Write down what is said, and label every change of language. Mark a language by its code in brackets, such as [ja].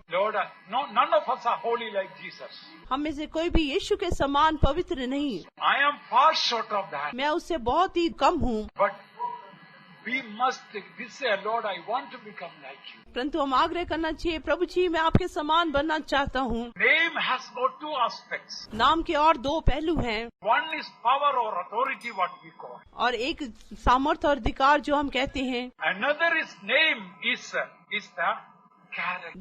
[en] Lord, none of us are holy like Jesus. [hi] हम में से कोई भी यीशु के समान पवित्र नहीं। [en] I am far short of that. [hi] मैं उससे बहुत ही कम हूँ। [en] we must desire, Lord, I want to become like you. [hi] परंतु हम आग्रह करना चाहिए, प्रभु जी मैं आपके समान बनना चाहता हूँ। [en] Name has got two aspects. [hi] नाम के और दो पहलू हैं, [en] One is power or authority, what we call. [hi] और एक सामर्थ्य और अधिकार जो हम कहते हैं। [en] Another is name is the character.